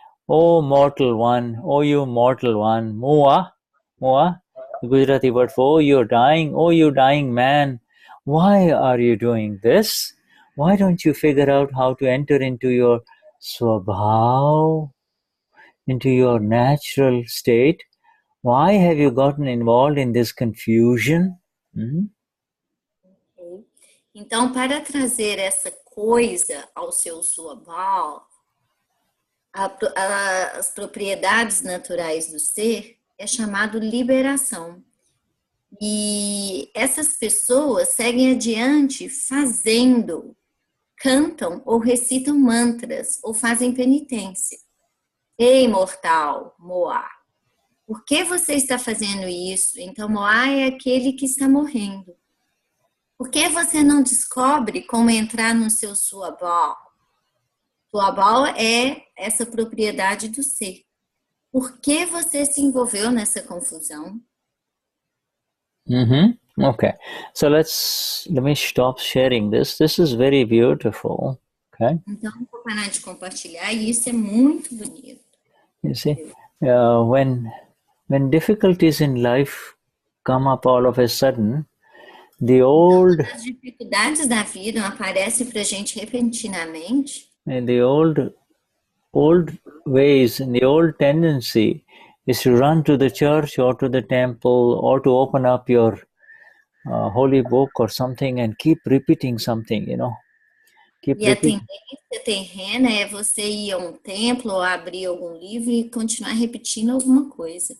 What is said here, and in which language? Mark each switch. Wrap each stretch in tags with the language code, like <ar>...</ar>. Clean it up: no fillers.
<en>Oh mortal one, oh you mortal one, Mua, Gujarati word for oh you dying man, why are you doing this? Why don't you figure out how to enter into your Swabhaav, into your natural state? Why have you gotten involved in this confusion? Okay.</en> <pt>Então, para trazer essa coisa ao seu Swabhaav, as propriedades naturais do ser, é chamado liberação. E essas pessoas seguem adiante fazendo, cantam ou recitam mantras ou fazem penitência. Ei, mortal, Moá, por que você está fazendo isso? Então, Moá é aquele que está morrendo. Por que você não descobre como entrar no seu Swabhaav? Swabhaav é essa propriedade do ser. Por que você se envolveu nessa confusão?</pt> <en>Okay, so let me stop sharing this. This is very beautiful. Okay.</en> <pt>Então, vou parar de compartilhar e isso é muito bonito.</pt> <en>You see, when difficulties in life come up all of a sudden,</en> <pt>as dificuldades da vida aparecem para a gente repentinamente.</pt> <en>And the old ways and the old tendency is to run to the church or to the temple or to open up your holy book or something and keep repeating something, you know.</en> <pt>E a tendência terrena é você ir a um templo ou abrir algum livro e continuar repetindo alguma coisa.</pt>